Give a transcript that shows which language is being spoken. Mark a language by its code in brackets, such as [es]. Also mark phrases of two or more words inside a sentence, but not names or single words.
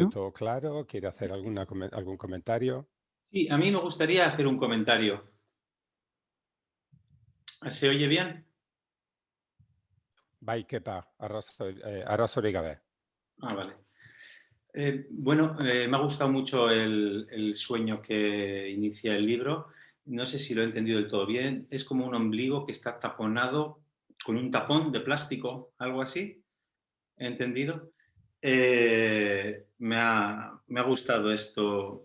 [es] ¿No? todo claro? ¿Quiere hacer algún comentario? Sí, a mí me gustaría hacer un comentario. ¿Se oye bien? [eu] Bai, kepa, arrazori gabe. [es] Ah, vale. Bueno, me ha gustado mucho el sueño que inicia el libro. No sé si lo he entendido del todo bien. Es como un ombligo que está taponado con un tapón de plástico, algo así. ¿He entendido? Me ha gustado esto.